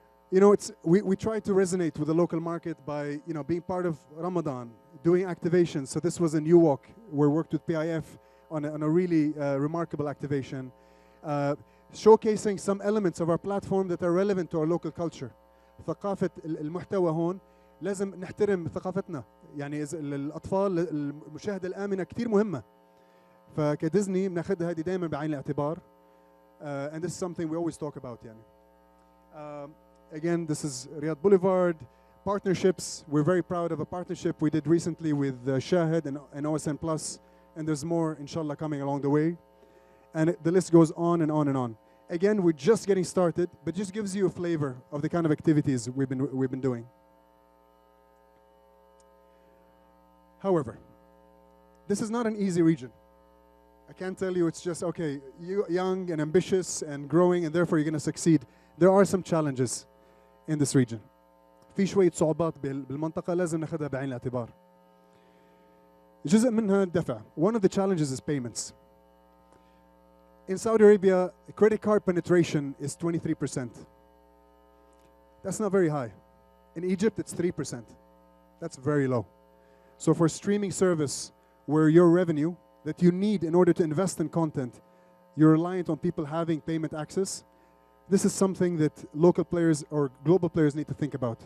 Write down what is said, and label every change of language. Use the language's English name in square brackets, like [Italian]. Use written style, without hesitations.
[English] You know, we try to resonate with the local market by, you know, being part of Ramadan, doing activations. So this was a new walk. We worked with PIF on a really remarkable activation, showcasing some elements of our platform that are relevant to our local culture. [Arabic] ثقافة المحتوى هون لازم نحترم ثقافتنا. يعني الأطفال المشاهدة الآمنة كتير مهمة. فكديزني بناخدها هذه دائما بعين الاعتبار. [English] And this is something we always talk about. يعني. Again, this is Riyadh Boulevard. Partnerships, we're very proud of a partnership we did recently with Shahid and OSN Plus, and there's more, inshallah, coming along the way. And the list goes on and on and on. Again, we're just getting started, but just gives you a flavor of the kind of activities we've been doing. However, this is not an easy region. I can't tell you it's just, okay, you're young and ambitious and growing, and therefore you're going to succeed. There are some challenges in this region. [Arabic] في شوية صعوبات بالمنطقة لازم ناخدها بعين الاعتبار. جزء منها الدفع. [English] One of the challenges is payments. In Saudi Arabia, credit card penetration is 23%. That's not very high. In Egypt, it's 3%. That's very low. So for a streaming service where your revenue that you need in order to invest in content, you're reliant on people having payment access, this is something that local players or global players need to think about.